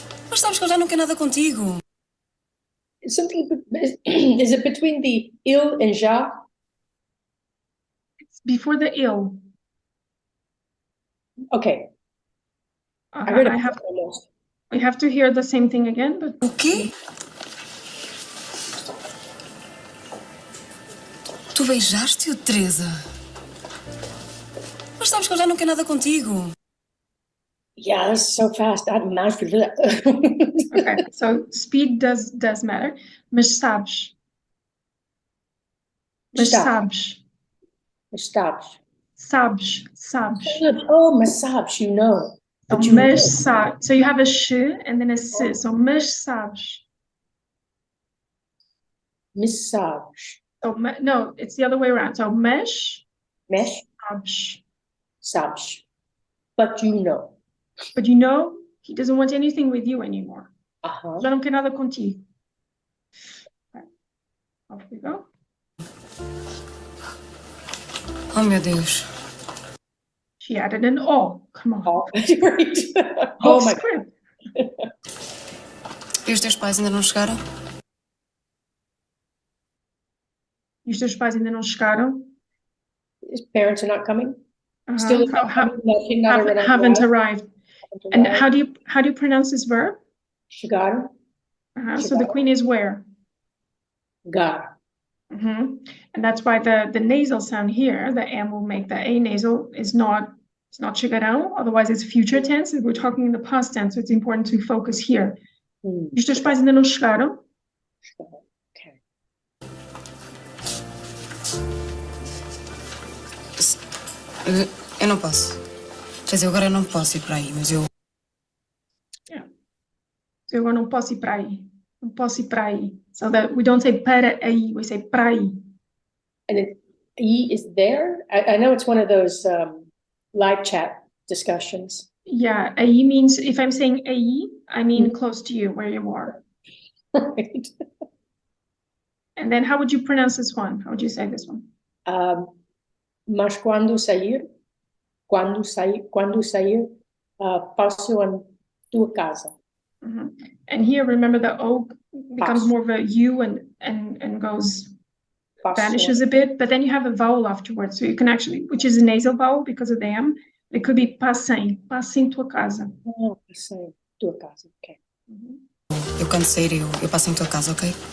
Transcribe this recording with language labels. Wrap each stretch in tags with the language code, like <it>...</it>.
<pt>Mas sabes que eu já não quero nada contigo.</pt> <en>Something, is it between the il and ja? It's before the ill. Okay. I heard it I have, almost. we have to hear the same thing again, but</en> <pt>O quê? Tu beijaste-o, Teresa? Mas sabes que eu já não quero nada contigo.</pt> <en>Yeah, that's so fast. I managed to do that. okay. So speed does matter.</en> <pt>Mas sabes. Mas sabes. Sabes. Oh, mas sabes,</pt> <en>you know.</en> <pt>So, mas sabes.</pt> <en>So you have a sh and then a s.</en> <pt>So mas sabes. Mas sabes.</pt> <en>So no, it's the other way around. So mesh sabes. But you know. But you know, he doesn't want anything with you anymore.</en> <pt>Já não quer nada contigo.</pt> <en>Okay. Off we go.</en> <pt>Oh, meu Deus.</pt> <en>She added an O. Come on. Oh, right. Oh my God.</en> <pt>E os teus pais ainda não chegaram? E os teus pais ainda não chegaram?</pt> <en>His parents are not coming? Still haven't arrived. And how do you pronounce this verb?</en> <pt>Chegaram.</pt> <en>So the queen is where? Gar. And that's why the nasal sound here, the M will make the A nasal, it's not chegarão, otherwise it's future tense. We're talking in the past tense, so it's important to focus here.</en> <pt>Os teus pais ainda não chegaram?</pt> <en>Okay.</en> <pt>Eu não posso. Quer dizer, agora eu não posso ir para aí, mas eu... So eu não posso ir para aí. Não posso ir para aí.</pt> <en>So that we don't say</en> <pt>para aí,</pt> <en>we say</en> <pt>para aí.</pt> <en>And then E is there? I know it's one of those live chat discussions. Yeah, aí means, if I'm saying aí, I mean close to you, where you are. Right. And then how would you pronounce this one? How would you say this one?</en> <pt>Mas quando sair, passo a tua casa. Mhm.</pt> <en>And here, remember the O becomes</en> <pt>Passo.</pt> <en>more of a U and goes,</en> <pt>Passo.</pt> <en>vanishes a bit, but then you have a vowel afterwards. So you can actually, which is a nasal vowel because of the M, it could be</en> <pt>passem tua casa. Passei tua casa, ok. Eu canto sair e eu passo em tua casa, ok?</pt>